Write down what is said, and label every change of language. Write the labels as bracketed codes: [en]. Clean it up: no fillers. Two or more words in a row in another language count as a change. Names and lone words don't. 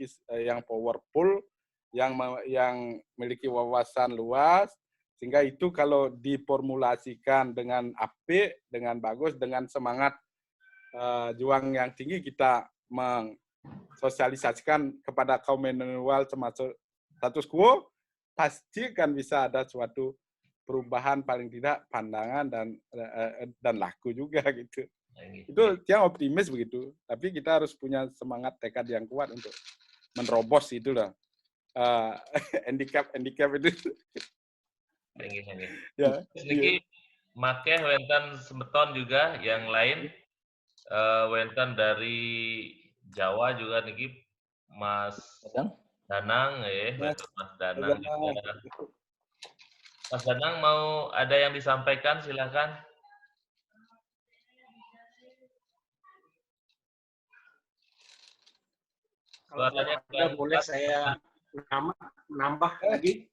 [id] yang powerful, yang memiliki wawasan luas, sehingga itu kalau diformulasikan dengan apik, dengan bagus, dengan semangat juang yang tinggi, kita mensosialisasikan kepada kaum milenial termasuk status quo, pasti kan bisa ada suatu perubahan, paling tidak pandangan dan laku juga gitu. Itu yang optimis begitu. Tapi kita harus punya semangat tekad yang kuat untuk menerobos itulah handicap itu. Ya. [ban] Niki make wenten semeton [id] juga yang lain wenten dari Jawa juga niki Mas Danang Mas Danang juga. Mas Danang mau ada yang disampaikan, silakan. Kalau ada boleh saya nambah lagi.